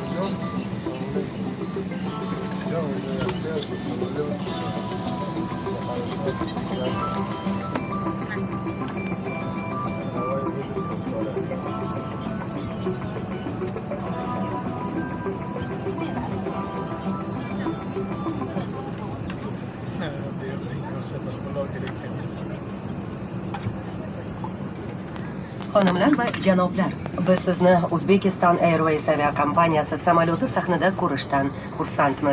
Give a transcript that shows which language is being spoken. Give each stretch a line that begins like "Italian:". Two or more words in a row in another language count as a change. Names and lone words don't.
Russian: Все, университет, самолет, связь. Давай выйдем со скорой.
Uzbek: Xonimlar va janoblar, biz sizni Uzbekistan Airways aviakompaniyasi samolyoti sahnida ko'rishdan xursandmiz.